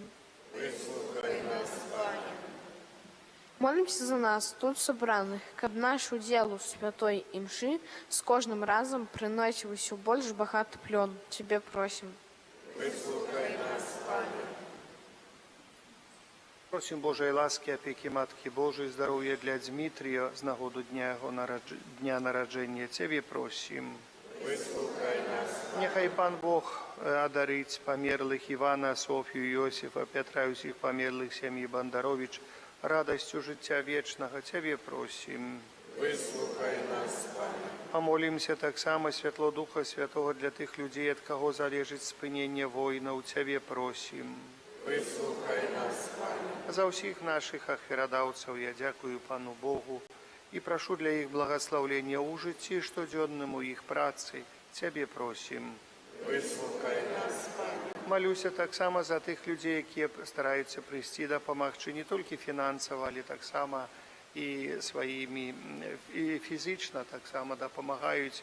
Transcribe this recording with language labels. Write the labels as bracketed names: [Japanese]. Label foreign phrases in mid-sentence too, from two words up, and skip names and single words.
[Belarusian] Выслухай нас, Пане. Молімся за нас, тут сабраных, каб наш удзел у святой імшы з кожным разам прыносіў усё больш багаты плён. Цябе просім. Выслухай нас, Пане. [Ukrainian] Просім Божої ласки, опеки Матки Божої, здоров'я для Дмитрія з нагоду дня його дня народження. [Belarusian] Цябе просім. Выслухай нас. [Ukrainian] Нехай Пан Бог одарить померлих Івана, Софію, Йосифа, Петра і усіх померлих сім'ї Бандарович радостю життя вічного. [Belarusian] Цябе просім. Выслухай нас, Пане. [Ukrainian] Помолимся так само Святло Духа Святого для тих людей, від кого залежить спинення воїнів. [Belarusian] Цябе просім. Выслухай нас, Пане. За усіх наших ахвярадаўцаў я дзякую Пану Богу і прашу для іх благаслаўлення ў жыцці штодзённым у іх працы. Цябе просім. Выслухай нас, Пане. Малюся таксама за тых людзей, якія стараюцца прыйсці дапамагчы не толькі фінансава, але таксама і сваімі, і фізічна таксама дапамагаюць.